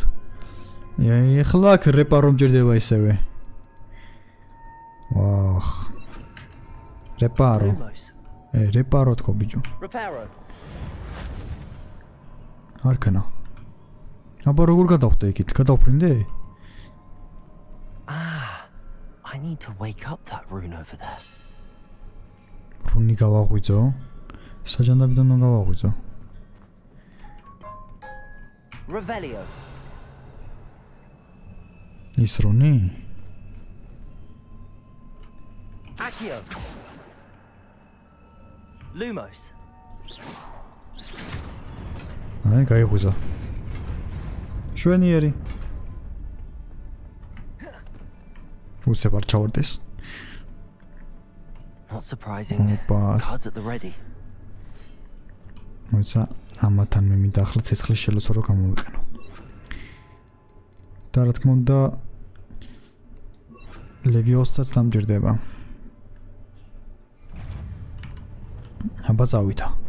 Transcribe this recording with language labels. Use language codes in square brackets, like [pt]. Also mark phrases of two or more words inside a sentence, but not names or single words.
[ka] ეხლა აქ რეპარო მჭირდება ისევე. ვახ. რეპარო. რეპარო თქო ბიჭო. არქანა. აბა როგორ გადავხდე იქით? გადავფრინდე? [en] I need to wake up that rune over there. [ka] რუნი გავაღვიძო. საჯანდაბიდან უნდა გავაღვიძო. [en] Revelio. [ka] ის რუნი? [en] Accio. Lumos. [ka] აი, გაიღვიძა. შვენიერი. უცებ არ ჩავარდეს. [en] Not surprising. Cards at the ready. [ka] მოიცა ამათან მე მინდა ახლა ცეცხლის შელოცვა რო გამოვიყენო. და რა თქმა უნდა ლევიოსაც დამჯერდება. აბა წავიდა.